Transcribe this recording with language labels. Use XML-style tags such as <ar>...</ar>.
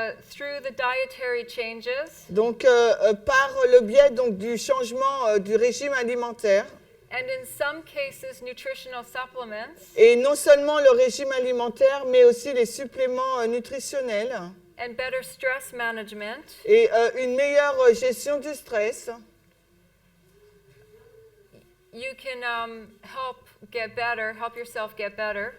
<en>through the dietary changes</en> <fr>donc par le biais donc du changement du régime alimentaire</fr> <en>and in some cases nutritional supplements</en> <fr>et non seulement le régime alimentaire mais aussi les suppléments nutritionnels</fr> <en>and better stress management,</en> <fr>et une meilleure gestion du stress.</fr> <en>you can help yourself get better.</en>